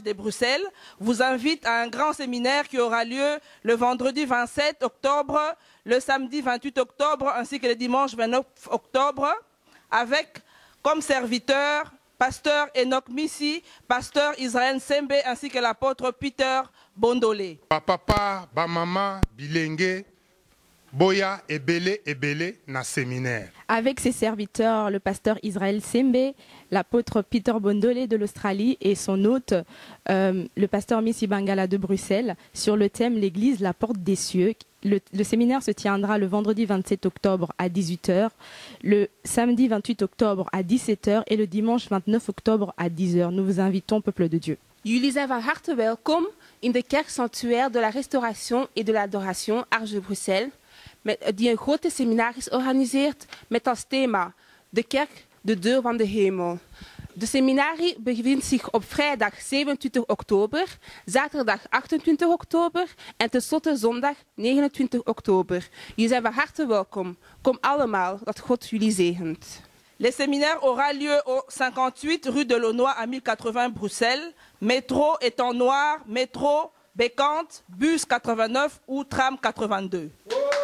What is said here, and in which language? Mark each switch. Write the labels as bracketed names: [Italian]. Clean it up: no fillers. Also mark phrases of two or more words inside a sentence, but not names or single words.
[French] de Bruxelles vous invite à un grand séminaire qui aura lieu le vendredi 27 octobre, le samedi 28 octobre ainsi que le dimanche 29 octobre avec comme serviteurs pasteur Enoch Missi, pasteur Israël Sembe ainsi que l'apôtre Peter Bondolé. [Lingala] Papa, maman, bilenge, boya ebele na séminaire. [French] Avec ses serviteurs, le pasteur Israël Sembe, l'apôtre Peter Bondolé de l'Australie et son hôte, le pasteur Missi Bangala de Bruxelles, sur le thème l'église, la porte des cieux. Le séminaire se tiendra le vendredi 27 octobre à 18 h, le samedi 28 octobre à 17 h et le dimanche 29 octobre à 10 h. Nous vous invitons, peuple de Dieu. [Dutch] Jullie zijn van harte welkom in de kerk sanctuaire de la restauration et de l'adoration Arche de Bruxelles, die een grote seminaris organiseert met als thema de kerk, de deur van de hemel. De seminarie bevindt zich op vrijdag 27 oktober, zaterdag 28 oktober en tenslotte zondag 29 oktober. Jullie zijn van harte welkom. Kom allemaal, dat God jullie zegent. [French] Le séminaire aura lieu au 58 rue de Launois à 1080 Bruxelles, métro étant noir, métro Bécante, bus 89 ou tram 82.